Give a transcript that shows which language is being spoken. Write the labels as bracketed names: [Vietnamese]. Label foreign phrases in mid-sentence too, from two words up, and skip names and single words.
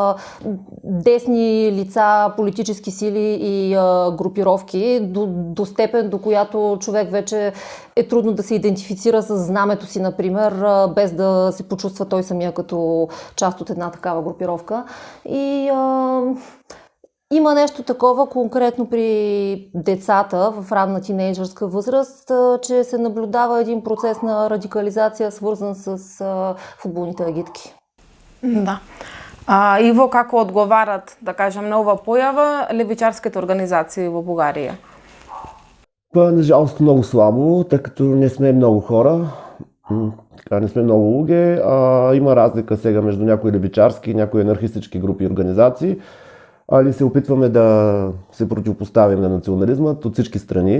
[Bulgarian] десни лица, политически сили и групировки до степен, до която човек вече е трудно да се идентифицира с знамето си, например, без да се почувства той самия като част от една такава групировка. И има нещо такова конкретно при децата в ранна тинейджърска възраст, че се наблюдава един процес на радикализация, свързан с футболните агитки. Да. [Macedonian] Иво, како одговарат, да кажем, на ова појава левичарските организации во Бугарија? [Bulgarian] Нажалост много слабо, тъй като не сме много хора, не сме много луги. Има разлика сега между някои левичарски и някои анархистички групи и организации. Али се опитваме да се противопоставим на национализма от всички страни.